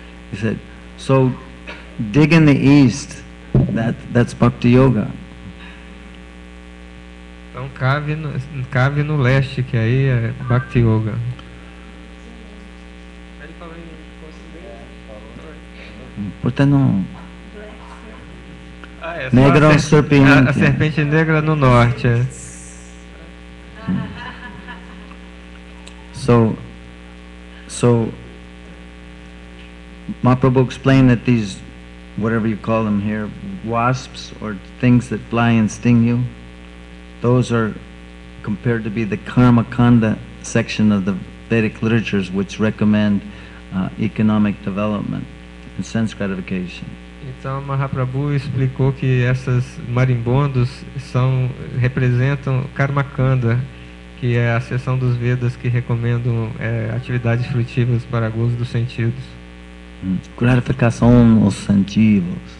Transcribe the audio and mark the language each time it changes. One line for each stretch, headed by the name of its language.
English: He said, so dig in the east. That's Bhakti Yoga.
Portuguese: Então cave no leste, que aí é Bhakti Yoga. Portanto, não. Negro, serpente. A serpente negra no norte.
English: So Mahaprabhu explained that these, whatever you call them here, wasps or things that fly and sting you, those are compared to be the karma kanda section of the Vedic literatures, which recommend economic development and sense gratification.
Portuguese: Então Mahaprabhu explicou que essas marimbondos representam karma kanda, que é a seção dos Vedas que recomendam atividades frutíferas para gozo dos sentidos. Gratificação dos sentidos.